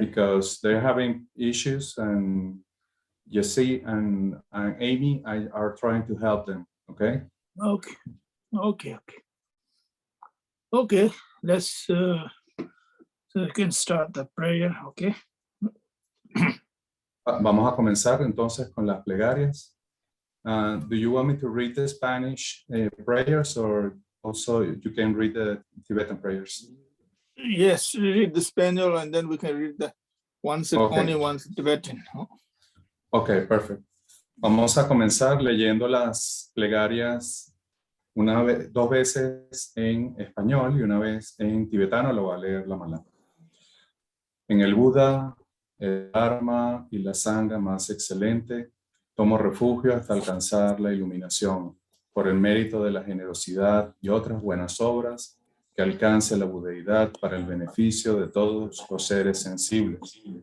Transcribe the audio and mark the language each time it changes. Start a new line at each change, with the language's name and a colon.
English: because they're having issues, and Jesse and Amy are trying to help them. Okay. Okay. Let's so we can start the prayer. Okay.
Spanish: Vamos a comenzar entonces con las plegarias.
English: Do you want me to read the Spanish prayers, or also you can read the Tibetan prayers? Yes, read the Spanish and then we can read the once Okay. only once Tibetan.
Spanish: Ok, perfecto. Vamos a comenzar leyendo las plegarias dos veces en español y una vez en tibetano. Lo va a leer la mala. En el Buda, el Dharma y la Sangha más excelente, tomo refugio hasta alcanzar la iluminación, por el mérito de la generosidad y otras buenas obras, que alcance la budeidad para el beneficio de todos los seres sensibles.